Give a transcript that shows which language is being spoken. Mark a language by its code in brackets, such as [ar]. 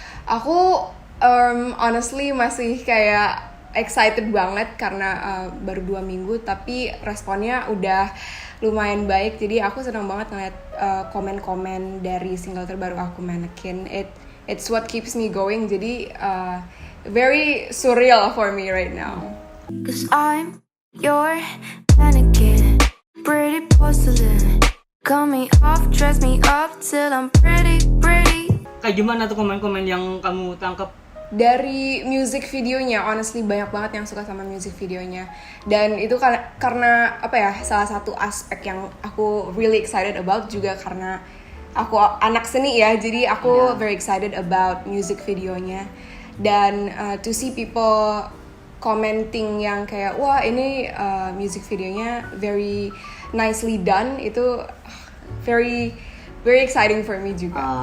[id] Aku honestly masih kayak excited banget karena baru 2 minggu, tapi responnya udah lumayan baik. Jadi aku senang banget ngeliat komen-komen dari single terbaru aku Mannequin. [en] It's what keeps me going. Jadi very surreal for me right now. Cause I'm your mannequin, pretty porcelain. Call me off, dress me up till I'm pretty. [id] Kayak gimana tuh komen-komen yang kamu tangkap? Dari music videonya, honestly banyak banget yang suka sama music videonya. Dan itu karena apa ya, salah satu aspek yang aku [en] really excited about [id] juga karena aku anak seni ya. Jadi aku [en] very excited about [id] music videonya. Dan [en] to see people commenting [id] yang kayak wah ini music videonya [en] very nicely done, [id] itu [en] very exciting for me [id] juga.